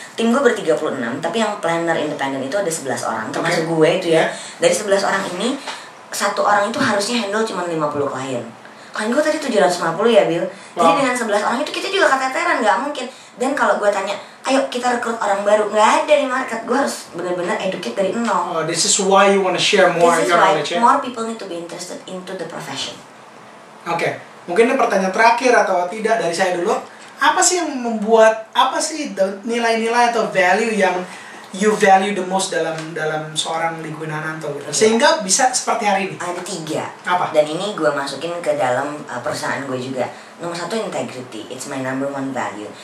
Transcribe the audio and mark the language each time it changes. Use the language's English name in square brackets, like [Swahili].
[Indonesian] Tim gue ber-36, tapi yang planner independen itu ada 11 orang, termasuk gue itu ya. Dari 11 orang ini, satu orang itu harusnya handle cuma 50 klien. Klien gue tadi 750 ya, Bill. Jadi dengan 11 orang itu kita juga keteteran, nggak mungkin. Dan kalau gue tanya, ayo kita rekrut orang baru, nggak ada di market. Gue harus benar-benar educate dari nol. [English] This is why you want to share more your knowledge. More people need to be interested into the profession. [Indonesian] Mungkin ini pertanyaan terakhir atau tidak dari saya dulu. Apa sih yang membuat, apa sih nilai-nilai atau value yang [English] you value the most [Indonesian] dalam seorang Liguin Hananto gitu? Sehingga bisa seperti hari ini? Ada 3. Apa? Dan ini gue masukin ke dalam perusahaan gue juga. Nomor 1 [English] integrity, it's my number 1 value.